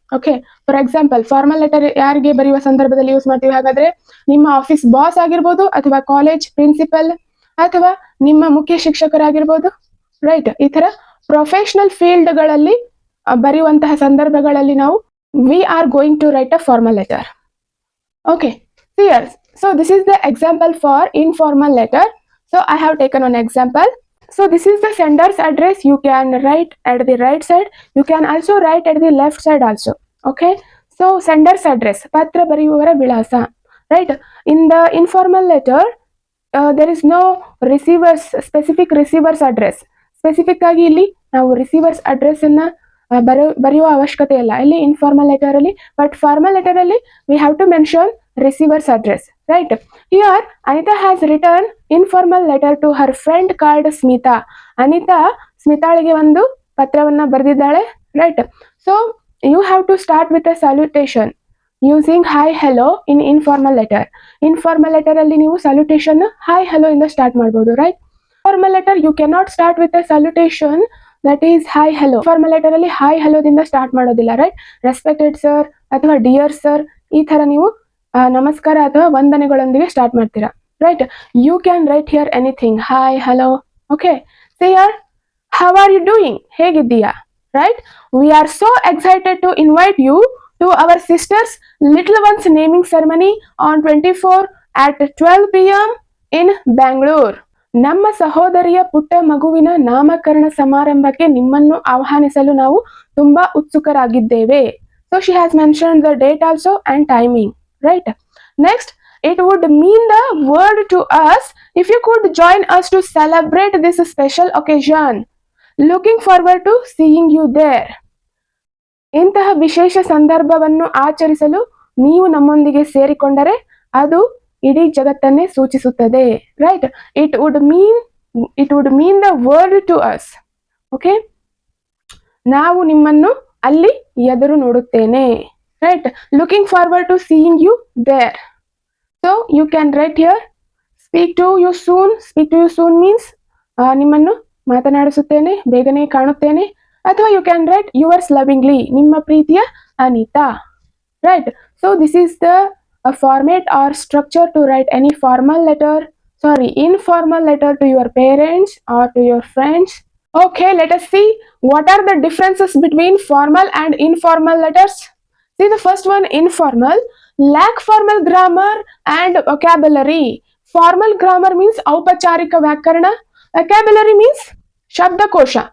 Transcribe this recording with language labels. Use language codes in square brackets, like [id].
[kn] Okay, for example, formal letter ಯಾರಿಗೆ ಬರೆಯುವ ಸಂದರ್ಭದಲ್ಲಿ ಯೂಸ್ ಮಾಡ್ತೀವಿ ಹಾಗಾದ್ರೆ, ನಿಮ್ಮ ಆಫೀಸ್ ಬಾಸ್ ಆಗಿರ್ಬೋದು, ಅಥವಾ ಕಾಲೇಜ್ ಪ್ರಿನ್ಸಿಪಲ್, ಅಥವಾ ನಿಮ್ಮ ಮುಖ್ಯ ಶಿಕ್ಷಕರಾಗಿರ್ಬೋದು, ರೈಟ್? ಈ ತರ ಪ್ರೊಫೆಷನಲ್ ಫೀಲ್ಡ್ ಗಳಲ್ಲಿ ಬರೆಯುವಂತಹ ಸಂದರ್ಭಗಳಲ್ಲಿ ನಾವು [en] We are going to write a formal letter. Okay, clear? So this is the example for informal letter. So I have taken one example. So this is the sender's address. You can write at the right side. You can also write at the left side also. Okay. So sender's address, [kn] patra bariyuvara vilasa, [en] right? In the informal letter, there is no specific receiver's address. [kn] Specific ಆಗಿ ಇಲ್ಲಿ ನಾವು receivers address ಅನ್ನ ಬರೆಯುವ ಅವಶ್ಯಕತೆ ಇಲ್ಲ ಇಲ್ಲಿ informal letter ಅಲ್ಲಿ. But formal letter ಅಲ್ಲಿ [en] we have to mention receiver's address, right? Here Anita has written informal letter to her friend called Smita. [kn] Anita ಸ್ಮಿತಾಳಿಗೆ ಒಂದು ಪತ್ರವನ್ನ ಬರೆದಿದ್ದಾಳೆ, right? [en] So you have to start with a salutation using hi hello in informal letter. [kn] Informal letter ಅಲ್ಲಿ ನೀವು salutation hi hello ಇಂದ start ಮಾಡಬಹುದು, right? [en] Formal letter you cannot start with a salutation that is hi hello. [kn] Formal letter ಅಲ್ಲಿ hi hello ದಿಂದ start ಮಾಡೋದಿಲ್ಲ, right? Respected sir ಅಥವಾ dear sir ಈ ತರ ನೀವು ನಮಸ್ಕಾರ ಅಥವಾ ವಂದನೆಗಳೊಂದಿಗೆ ಸ್ಟಾರ್ಟ್ ಮಾಡ್ತೀರಾ, right? [en] You can write here anything, hi hello. Okay, say here how are you doing, [kn] ಹೇಗಿದ್ದೀಯಾ, [en] Right? We are so excited to invite you to our sister's little ones naming ceremony on 24 at 12 PM in Bangalore. [kn] ನಮ್ಮ ಸಹೋದರಿಯ ಪುಟ್ಟ ಮಗುವಿನ ನಾಮಕರಣ ಸಮಾರಂಭಕ್ಕೆ ನಿಮ್ಮನ್ನು ಆಹ್ವಾನಿಸಲು ನಾವು ತುಂಬಾ ಉತ್ಸುಕರಾಗಿದ್ದೇವೆ. [en] So she has mentioned the date also and timing, right? Next, it would mean the world to us if you could join us to celebrate this special occasion. Looking forward to seeing you there. [kn] ಇಂತಹ ವಿಶೇಷ ಸಂದರ್ಭವನ್ನು ಆಚರಿಸಲು ನೀವು ನಮ್ಮೊಂದಿಗೆ ಸೇರಿಕೊಂಡರೆ ಅದು ಇಡೀ ಜಗತ್ತನ್ನೇ ಸೂಚಿಸುತ್ತದೆ, right? [en] It would mean the world to us. Okay? [kn] ನಾವು ನಿಮ್ಮನ್ನು ಅಲ್ಲಿ ಎದುರು ನೋಡುತ್ತೇನೆ, right? [en] Looking forward to seeing you there. So you can write here speak to you soon. Speak to you soon [kn] means ನಿಮ್ಮನ್ನು ಮಾತನಾಡಿಸುತ್ತೇನೆ, ಬೇಗನೆ ಕಾಣುತ್ತೇನೆ. [en] ಅಥವಾ you can write yours lovingly, [kn] ನಿಮ್ಮ ಪ್ರೀತಿಯ Anita, [en] Right? So this is the format or structure to write any formal letter, informal letter to your parents or to your friends. Okay, let us see what are the differences between formal and informal letters. See, the first one, informal, lack formal grammar and vocabulary. Formal grammar means [kn] ಔಪಚಾರಿಕ ವ್ಯಾಕರಣ, [en] vocabulary means ಶಬ್ದಕೋಶ.